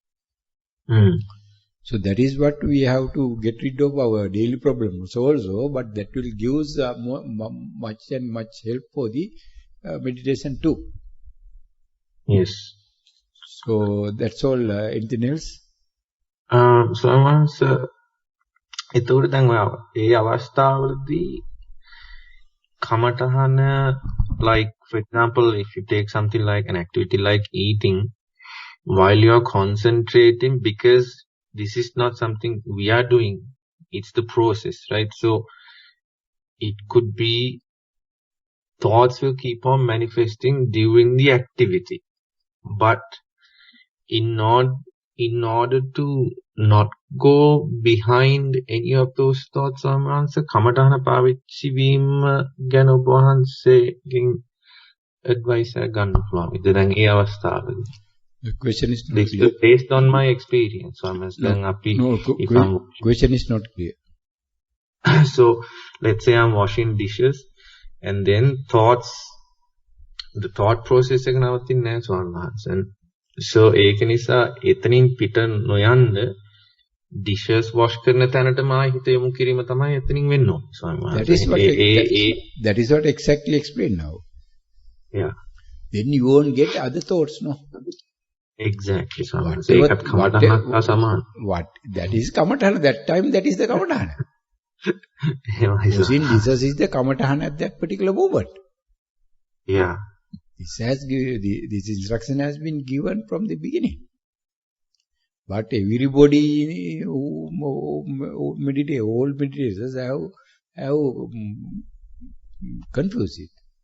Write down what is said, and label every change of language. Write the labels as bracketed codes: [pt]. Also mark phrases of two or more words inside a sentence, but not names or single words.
[en] So that is what we have to get rid of our daily problems also, but that will give us much help for the meditation too. Yes. So that's all. Anything else? So once [si] එතකොට දැන් ඔය ඒ අවස්ථාවලදී කමඨහන [en] like for example if you take something like an activity like eating while you are concentrating because this is not something we are doing, it's the process, right? So it could be thoughts will keep on manifesting during the activity, but in order to not go behind any of those thoughts or answer kamatana [si] පාවිච්චි වීම ගැන ඔබ වහන්සේගෙන් advice එක ගන්න පුළුවන්. ඉතින් දැන් ඒ අවස්ථාවේදී [en] The question is not This clear. is based on my experience. So Question is not clear. So let's say I'm washing dishes and then the thought process එක [si] නවතින්නේ නැහැ ස්වාමීන් වහන්සේ. So ඒක නිසා එතනින් පිට නොයන්න dishes wash කරන තැනටම ආයෙ හිත යොමු කිරීම තමයි එතනින් වෙන්න ඕනේ ස්වාමීන් වහන්සේ. [en] That is what exactly explained now. Yeah. Then you won't get other thoughts, no? Exactly, [si] ස්වාමීන් වහන්සේ. ඒකත් කමඨහනක් සමාන. [en] What that is kamatahana. That time that is the kamatahana. Washing dishes is the kamatahana at that particular moment. Yeah. This instruction has been given from the beginning. But everybody who meditate, all meditators have confused it.